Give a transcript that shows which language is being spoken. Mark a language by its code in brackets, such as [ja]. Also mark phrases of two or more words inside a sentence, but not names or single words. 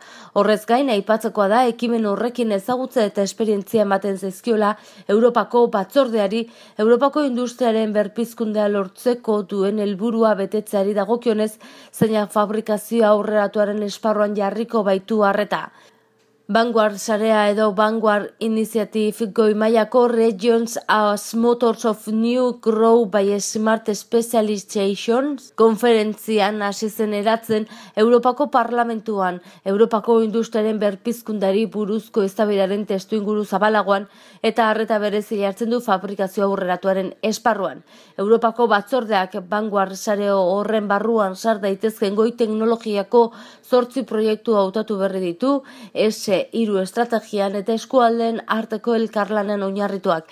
[eu] Horrez gain aipatzekoa da ekimen horrekin ezagutza eta esperientzia ematen zaizkiola Europako batzordeari Europako industriaren berpizkundea lortzeko duen helburua betetzeari dagokionez, zeinak fabrikazioa aurreratuaren esparruan jarriko baitu arreta. Vanguard sarea edo Vanguard Initiative goi mailako Regions as Motors of New Grow by Smart Specialization konferentzian hasi zen eratzen Europako Parlamentuan, Europako industriaren berpizkundari buruzko eztabaidaren testuinguru zabalagoan eta arreta berezi hartzen du fabrikazio aurreratuaren esparruan. Europako batzordeak Vanguard sareo horren barruan sar daitezken goi teknologiako 8 proiektu hautatu berri ditu, hiru estrategian eta eskualdeen arteko elkarlanen oinarrituak.